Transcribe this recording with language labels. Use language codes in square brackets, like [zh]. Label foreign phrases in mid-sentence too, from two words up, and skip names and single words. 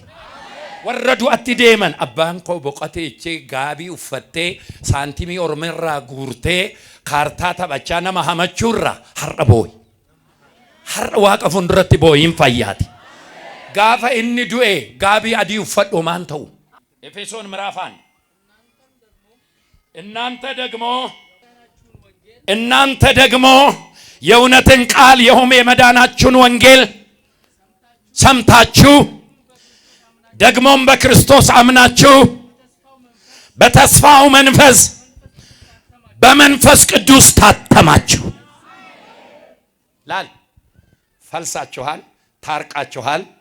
[om] Warra du'atti deeman abbaan koo boqotee jechee gaabii uffattee saantimii ormirraa guurtee kaartaa taphachaa nama hamachuurra har'a boo'i. Har'a waaqa fuulduratti boo'iin fayyaati. Gaafa inni du'e gaabii adii uffadhu maan ta'u. [am] Efesoon ምዕራፍ 1 እናንተ ደግሞ የእውነትን ቃል የሆነ የመዳናችሁን ወንጌል ሰምታችሁ ደግሞም በክርስቶስ አምናችሁ በተስፋው መንፈስ በመንፈስ ቅዱስ ታተማችሁ። ላል ፈልሳችኋል፣ ታርቃችኋል፣